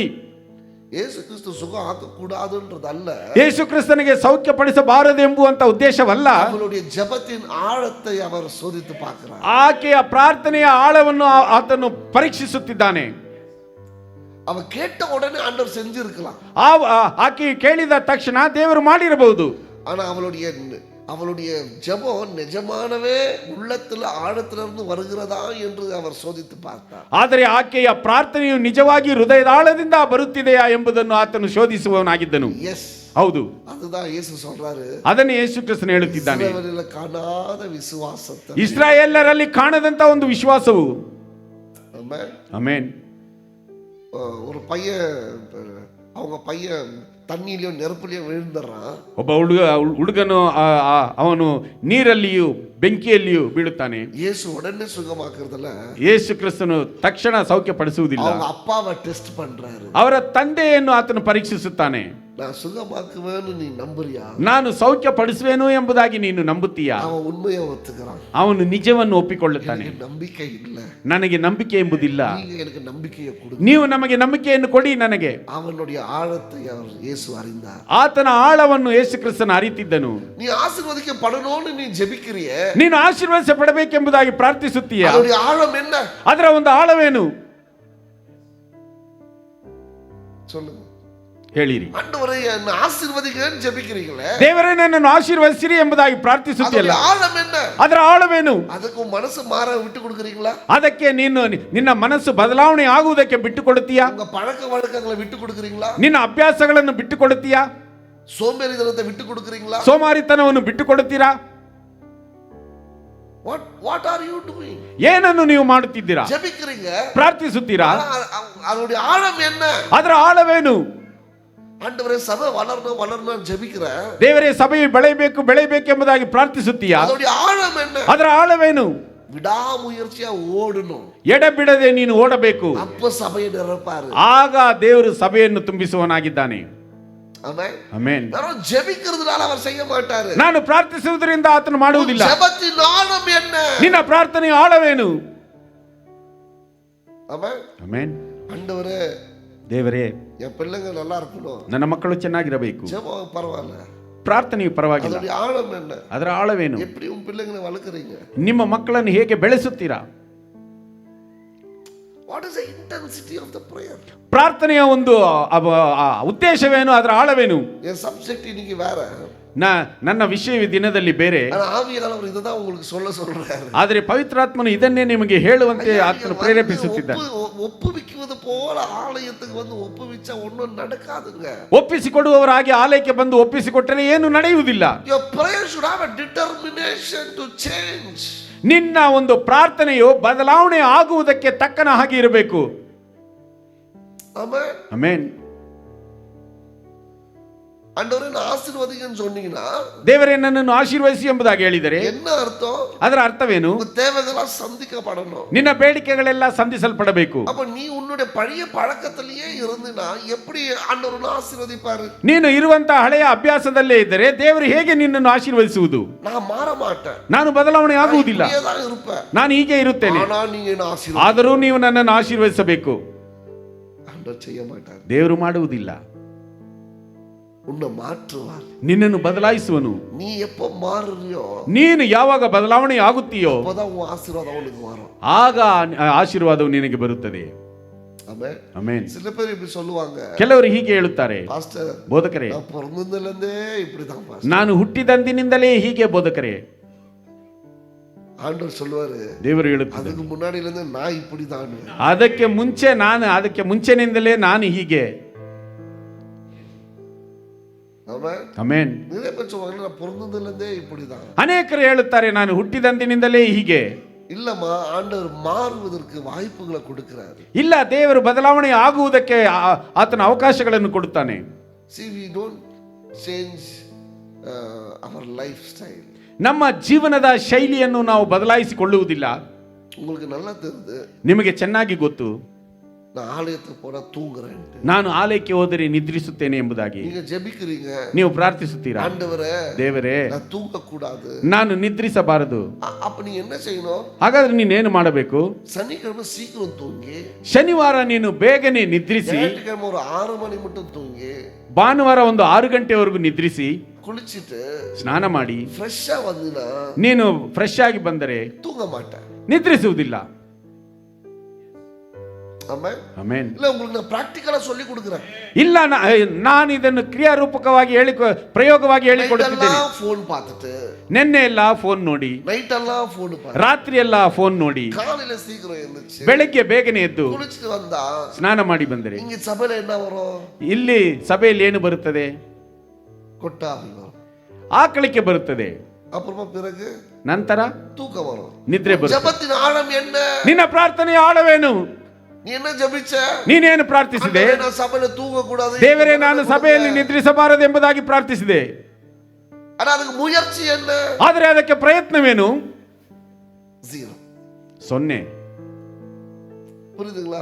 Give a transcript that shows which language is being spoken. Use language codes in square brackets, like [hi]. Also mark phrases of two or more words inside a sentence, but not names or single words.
[ta] யேசு கிறிஸ்து சுக ஆகக்கூடாதுன்றதல்ல, [kn] ಯೇಸು ಕ್ರಿಸ್ತನಿಗೆ ಸೌಖ್ಯಪಡಿಸಬಾರದು ಎಂಬುವಂತ ಉದ್ದೇಶವಲ್ಲ. [ta] அவளுடைய ஜெபத்தின் ஆழத்தை அவர் சோதித்து பார்க்கிறார். [kn] ಆಕೆಯ ಪ್ರಾರ್ಥನೆಯ ಆಳವನ್ನು ಆತನು ಪರೀಕ್ಷಿಸುತ್ತಿದ್ದಾನೆ. [ta] அவ கேட்ட உடனே ஆண்டவர் செஞ்சிருக்கலாம், [kn] ಆಕೆ ಕೇಳಿದ ತಕ್ಷಣ ದೇವರು ಮಾಡಿರಬಹುದು. [ta] ஆனா அவளுடைய ஜெபம் நிஜமானவே உள்ளத்துல ஆழத்துல இருந்து வருகிறதா என்று அவர் சோதித்து பார்த்தார். [kn] ಆದರೆ ಆಕೆಯ ಪ್ರಾರ್ಥನೆಯು ನಿಜವಾಗಿ ಹೃದಯದ ಆಳದಿಂದ ಬರುತ್ತಿದೆಯಾ ಎಂಬುದನ್ನು ಆತನು ಶೋಧಿಸುವವನಾಗಿದ್ದನು. [ta] எஸ், [kn] ಹೌದು, [ta] அதுதான் இயேசು சொல்றாரு. [kn] ಅದನ್ನು ಯೇಸು ಕ್ರಿಸ್ತನು ಹೇಳುತ್ತಿದ್ದಾನೆ. [ta] இஸ்ரவேலில் காணாத விசுவாசத்தை, [kn] ಇಸ್ರಾಯೇಲರಲ್ಲಿ ಕಾಣದಂತ ಒಂದು ವಿಶ್ವಾಸವು. [ta] ஆமென். [kn] ಆಮೆನ್. [ta] ஒரு பையன், அவங்க பையன் தண்ணியிலயோ நெருப்புலயோ விழுந்துறான். [kn] ಒಬ್ಬ ಹುಡುಗನು ಅವನು ನೀರಲ್ಲಿಯೂ ಬೆಂಕಿಯಲ್ಲಿಯೂ ಬೀಳುತ್ತಾನೆ. [ta] இயேசு உடனே சுகமாக்குறதுல [kn] ಯೇಸು ಕ್ರಿಸ್ತನು ತಕ್ಷಣ ಸೌಖ್ಯಪಡಿಸುವುದಿಲ್ಲ. [ta] அவங்க அப்பாவை டெஸ்ட் பண்றாரு. [kn] ಅವರ ತಂದೆಯನ್ನು ಆತನು ಪರೀಕ್ಷಿಸುತ್ತಾನೆ. [ta] நான் சுகமாக்குவேன்னு நீ நம்புறியா? [kn] ನಾನು ಸೌಖ್ಯಪಡಿಸುವೆನು ಎಂಬುದಾಗಿ ನೀನು ನಂಬುತ್ತೀಯಾ? [ta] அவன் உண்மையை ஒத்துக்கிறான். [kn] ಅವನು ನಿಜವನ್ನು ಒಪ್ಪಿಕೊಳ್ಳುತ್ತಾನೆ. [ta] நம்பிக்கை இல்ல, [kn] ನನಗೆ ನಂಬಿಕೆ ಎಂಬುದಿಲ್ಲ, [ta] நீங்க எனக்கு நம்பிக்கையை கொடு, [kn] ನೀವು ನಮಗೆ ನಂಬಿಕೆಯನ್ನು ಕೊಡಿ ನನಗೆ. [ta] அவனுடைய ஆழத்தை அவர் இயேசு அறிந்தார். [kn] ಆತನ ಆಳವನ್ನು ಯೇಸು ಕ್ರಿಸ್ತನು ಅರಿತಿದ್ದನು. [ta] நீ ஆசீர்வதிக்கப்படணும்னு நீ ஜெபிக்கிறியே, [kn] ನೀನು ಆಶೀರ್ವದಿಸಪಡಬೇಕೆಂಬುದಾಗಿ ಪ್ರಾರ್ಥಿಸುತ್ತೀಯ. [ta] அதோட ஆழம் என்ன? [kn] ಅದರ ಒಂದು ಆಳವೇನು [ta] சொல்லுங்க, [kn] ಹೇಳಿರಿ. [ta] ஆண்டவரே என்ன ஆசீர்வதிக்கன்னு ஜெபிக்கிறீங்களே, [kn] ದೇವರೇ ನನ್ನನ್ನು ಆಶೀರ್ವದಿಸಿರಿ ಎಂಬುದಾಗಿ ಪ್ರಾರ್ಥಿಸುತ್ತಿಲ್ಲ. [ta] ஆழம் என்ன? [kn] ಅದರ ಆಳವೇನು? [ta] அதுக்கு மனசு மாற விட்டு கொடுக்குறீங்களா? [kn] ಅದಕ್ಕೆ ನೀನು ನಿನ್ನ ಮನಸ್ಸು ಬದಲಾವಣೆ ಆಗುವುದಕ್ಕೆ ಬಿಟ್ಟುಕೊಡುತ್ತೀಯಾ? [ta] உங்க பழக்க வழக்கங்களை விட்டு கொடுக்குறீங்களா? [kn] ನಿನ್ನ ಅಭ್ಯಾಸಗಳನ್ನು ಬಿಟ್ಟುಕೊಡುತ್ತೀಯಾ? [ta] சோம்பேறித்தனத்தை விட்டு கொடுக்குறீங்களா? [kn] ಸೋಮಾರಿತನವನ್ನು ಬಿಟ್ಟುಕೊಡುತ್ತೀರಾ? [en] What are you doing? [kn] ಏನನ್ನು ನೀವು ಮಾಡುತ್ತಿದ್ದೀರಾ? [ta] ஜெபிக்கிறீங்க, [kn] ಪ್ರಾರ್ಥಿಸುತ್ತೀರಾ? [ta] அதோட ஆழம் என்ன? [kn] ಅದರ ಆಳವೇನು? [ta] ஆண்டவரே சபை வளரணும் ஜெபிக்கிறேன், [kn] ದೇವರೇ ಸಭೆಯು ಬೆಳೆಯಬೇಕು ಎಂಬುದಾಗಿ ಪ್ರಾರ್ಥಿಸುತ್ತೀಯಾ? [ta] அதோட ஆழம் என்ன? [kn] ಅದರ ಆಳವೇನು? [ta] விடாமுயற்சியா ஓடணும், [kn] ಎಡೆಬಿಡದೆ ನೀನು ಓಡಬೇಕು. [ta] அப்ப சபையை நிரப்பாரு. [kn] ಆಗ ದೇವರು ಸಭೆಯನ್ನು ತುಂಬಿಸುವನಾಗಿದ್ದಾನೆ. [ta] ஆமென். [kn] ಆಮೆನ್. [ta] வெறும் ஜெபிக்கிறதுனால அவர் செய்ய மாட்டாரு. [kn] ನಾನು ಪ್ರಾರ್ಥಿಸುವುದರಿಂದ ಆತನು ಮಾಡುವುದಿಲ್ಲ. [ta] ஜெபத்தின் ஆழம் என்ன? [kn] ನಿನ್ನ ಪ್ರಾರ್ಥನೆಯ ಆಳವೇನು? [ta] ஆமென். [kn] ಆಮೆನ್. [ta] ஆண்டவரே, [kn] ದೇವರೇ, [ta] என் பிள்ளைங்க நல்லா இருக்கணும், [kn] ನನ್ನ ಮಕ್ಕಳು ಚೆನ್ನಾಗಿರಬೇಕು. [ta] ஜெபம் பரவாயில்ல, [kn] ಪ್ರಾರ್ಥನೆಯು ಪರವಾಗಿಲ್ಲ. [ta] அதோட ஆழம் என்ன? [kn] ಅದರ ಆಳವೇನು? [ta] எப்படி உன் பிள்ளைங்களை வளர்க்குறீங்க? [kn] ನಿಮ್ಮ ಮಕ್ಕಳನ್ನು ಹೇಗೆ ಬೆಳೆಸುತ್ತೀರಾ? [en] What is the intensity of the prayer? [kn] ಪ್ರಾರ್ಥನೆಯ ಒಂದು ಉದ್ದೇಶವೇನು? ಅದರ ಆಳವೇನು? [ta] என் சப்ஜெக்ட் இன்னைக்கு வேற, [kn] ನನ್ನ ವಿಷಯ ದಿನದಲ್ಲಿ ಬೇರೆ, [ta] ஆனா ஆவியானவர் இதுதான் உங்களுக்கு சொல்றாரு. [kn] ಆದರೆ ಪವಿತ್ರಾತ್ಮನು ಇದನ್ನೇ ನಿಮಗೆ ಹೇಳುವಂತೆ ಆತನು ಪ್ರೇರೇಪಿಸುತ್ತಿದ್ದಾನೆ. [ta] ஒப்புவிக்குவது போல ஆலயத்துக்கு வந்து ஒப்புவிச்சா ஒண்ணும் நடக்காதுங்க. [kn] ಒಪ್ಪಿಸಿಕೊಡುವವರಾಗಿ ಆಲಯಕ್ಕೆ ಬಂದು ಒಪ್ಪಿಸಿಕೊಟ್ಟರೆ ಏನು ನಡೆಯುವುದಿಲ್ಲ. [en] Your prayer should have a determination to change. [kn] ನಿನ್ನ ಒಂದು ಪ್ರಾರ್ಥನೆಯು ಬದಲಾವಣೆ ಆಗುವುದಕ್ಕೆ ತಕ್ಕನ ಹಾಗೆ ಇರಬೇಕು. [ta] ஆமென். [kn] ಆಮೆನ್. [ta] ஆண்டவரே நான் ஆசீர்வதிங்கன்னு சொன்னீங்கன்னா, [kn] ದೇವರೇ ನನ್ನನ್ನು ಆಶೀರ್ವದಿಸಿ ಎಂಬುದಾಗಿ ಹೇಳಿದರೆ [ta] என்ன அர்த்தம்? [kn] ಅದರ ಅರ್ಥವೇನು? [ta] உங்க தேவைகளெல்லாம் சந்திக்கப்படணும். [kn] ನಿನ್ನ ಬೇಡಿಕೆಗಳೆಲ್ಲ ಸಂಧಿಸಲ್ಪಡಬೇಕು. [ta] அப்ப நீ உன்னுடைய பழைய பழக்கத்திலேயே இருந்தினா எப்படி ஆண்டவர் ஆசீர்வதிப்பாரு? [kn] ನೀನು ಇರುವಂತಹ ಹಳೆಯ ಅಭ್ಯಾಸದಲ್ಲೇ ಇದ್ದರೆ ದೇವರು ಹೇಗೆ ನಿನ್ನನ್ನು ಆಶೀರ್ವದಿಸುವುದು? [ta] நான் மாற மாட்டேன், [kn] ನಾನು ಬದಲಾವಣೆ ಆಗುವುದಿಲ್ಲ, [ta] தான் இருப்பேன், [kn] ನಾನು ಹೀಗೆ ಇರುತ್ತೇನೆ. [ta] ஆனா நீங்க என்ன ஆசீர்வாதம்? [kn] ಆದರೂ ನೀವು ನನ್ನನ್ನು ಆಶೀರ್ವದಿಸಬೇಕು. [ta] ஆண்டவர் செய்ய மாட்டார், [kn] ದೇವರು ಮಾಡುವುದಿಲ್ಲ. [ta] உன்னை மாற்றுவார், [kn] ನಿನ್ನನ್ನು ಬದಲಾಯಿಸುವನು. [ta] நீ எப்போ மாறுறியோ [kn] ನೀನು ಯಾವಾಗ ಬದಲಾವಣೆ ಆಗುತ್ತೀಯೋ [ta] அப்பதான் உன் ஆசீர்வாதம் உனக்கு வரும். [kn] ಆಗ ಆಶೀರ್ವಾದವು ನಿನಗೆ ಬರುತ್ತದೆ. [ta] ஆமென். [kn] ಆಮೆನ್. [ta] சில பேர் இப்படி சொல்லுவாங்க, [kn] ಕೆಲವರು ಹೀಗೆ ಹೇಳುತ್ತಾರೆ, [ta] பாஸ்டர் [kn] ಬೋಧಕರೇ, [ta] நான் பிறந்ததுல இருந்தே இப்படிதான் பாஸ்டர். [kn] ನಾನು ಹುಟ್ಟಿದಂದಿನಿಂದಲೇ ಹೀಗೆ ಬೋಧಕರೇ. [ta] ஆண்டவர் சொல்லுவாரு, [kn] ದೇವರು ಹೇಳುತ್ತಾರೆ, [ta] அதுக்கு முன்னாடில இருந்து நான் இப்படிதான். [kn] ಅದಕ್ಕೆ ಮುಂಚೆನಿಂದಲೇ ನಾನು ಹೀಗೆ. [ta] ஆமென். [kn] ಆಮೆನ್. [ta] நிறைய பேர் சொல்லுவாங்க நான் பிறந்ததுல இருந்தே இப்படிதான். [kn] ಅನೇಕರು ಹೇಳುತ್ತಾರೆ ನಾನು ಹುಟ್ಟಿದಂದಿನಿಂದಲೇ ಹೀಗೆ. [ta] இல்லம்மா, ஆண்டவர் மாறுவதற்கு வாய்ப்புகளை கொடுக்கிறாரு. [kn] ಇಲ್ಲ, ದೇವರು ಬದಲಾವಣೆ ಆಗುವುದಕ್ಕೆ ಆತನ ಅವಕಾಶಗಳನ್ನು ಕೊಡುತ್ತಾನೆ. [en] See, change our lifestyle. [kn] ನಮ್ಮ ಜೀವನದ ಶೈಲಿಯನ್ನು ನಾವು ಬದಲಾಯಿಸಿಕೊಳ್ಳುವುದಿಲ್ಲ. [ta] உங்களுக்கு நல்லா தெரியுது, [kn] ನಿಮಗೆ ಚೆನ್ನಾಗಿ ಗೊತ್ತು, [ta] நான் ஆலயத்துக்கு போனா தூங்குறேன். [kn] ನಾನು ಆಲಯಕ್ಕೆ ಹೋದರೆ ನಿದ್ರಿಸುತ್ತೇನೆ ಎಂಬುದಾಗಿ. [ta] நீங்க ஜெபிக்கிறீங்க, [kn] ನೀವು ಪ್ರಾರ್ಥಿಸುತ್ತೀರಾ, [ta] ஆண்டவரೇ [kn] ದೇವರೇ [ta] நான் தூங்க கூடாது. [kn] ನಾನು ನಿದ್ರಿಸಬಾರದು. [ta] அப்ப நீ என்ன செய்யணும்? [kn] ಹಾಗಾದ್ರೆ ನೀನೇನು ಮಾಡಬೇಕು? [ta] சனிக்கிழமை சீக்கிரம் தூங்கி, [kn] ಶನಿವಾರ ನೀನು ಬೇಗನೆ ನಿದ್ರಿಸಿ, [ta] ஞாயிற்றுக்கிழமை ஒரு 6 மணி மட்டும் தூங்கி, [kn] ಭಾನುವಾರ ಒಂದು 6 ಗಂಟೆವರೆಗೂ ನಿದ್ರಿಸಿ, [ta] குளிச்சிட்டு [kn] ಸ್ನಾನ ಮಾಡಿ [ta] ಫ್ರೆಶ್ಶಾ வந்தினா [kn] ನೀನು ಫ್ರೆಶ್ ಆಗಿ ಬಂದರೆ [ta] தூங்க மாட்டேன். [kn] ನಿದ್ರಿಸುವುದಿಲ್ಲ. [ta] ஆமென். [kn] ಆಮೆನ್. [ta] இல்ல உங்களுக்கு நான் பிராக்டிகலா சொல்லி கொடுக்கிறேன். [kn] ಇಲ್ಲ, ನಾನು ಇದನ್ನು ಕ್ರಿಯಾರೂಪಕವಾಗಿ ಪ್ರಯೋಗವಾಗಿ ಹೇಳಿಕೊಡುತ್ತಿದ್ದೇನೆ. [ta] ಫೋನ್ பார்த்துட்டு, [kn] ನಿನ್ನೆ ಎಲ್ಲ ಫೋನ್ ನೋಡಿ, [ta] நைட் எல்லா ஃபோன் பார்த்து, [kn] ರಾತ್ರಿ ಎಲ್ಲ ಫೋನ್ ನೋಡಿ, [ta] காலையில சீக்கிரம் எழுந்திருச்சு [kn] ಬೆಳಗ್ಗೆ ಬೇಗನೆ ಎದ್ದು [ta] குளிச்சிட்டு வந்தா [kn] ಸ್ನಾನ ಮಾಡಿ ಬಂದರೆ [ta] இங்க சபையில என்ன வரும்? [kn] ಇಲ್ಲಿ ಸಭೆಯಲ್ಲಿ ಏನು ಬರುತ್ತದೆ? [ta] கொட்டாவி வரும், [kn] ಆಕಳಿಕೆ ಬರುತ್ತದೆ. [ta] அப்புறமா பிறகு [kn] ನಂತರ [ta] தூக்கம் வரும், [kn] ನಿದ್ರೆ ಬರುತ್ತದೆ. [ta] ஜெபத்தின் ஆழம் என்ன? [kn] ನಿನ್ನ ಪ್ರಾರ್ಥನೆಯ ಆಳವೇನು? [ta] நீ என்ன ஜெபிச்ச? [kn] ನೀನೇನು ಪ್ರಾರ್ಥಿಸಿದೆ? [ta] ஆண்டவரே, நான் சபையில தூங்க கூடாது, [kn] ದೇವರೇ ನಾನು ಸಭೆಯಲ್ಲಿ ನಿದ್ರಿಸಬಾರದು ಎಂಬುದಾಗಿ ಪ್ರಾರ್ಥಿಸಿದೆ. [ta] ஆனா அதுக்கு முயற்சி என்ன? [kn] ಆದರೆ ಅದಕ್ಕೆ ಪ್ರಯತ್ನವೇನು? [ta] 0. [kn] 0. [ta] புரியுதுங்களா?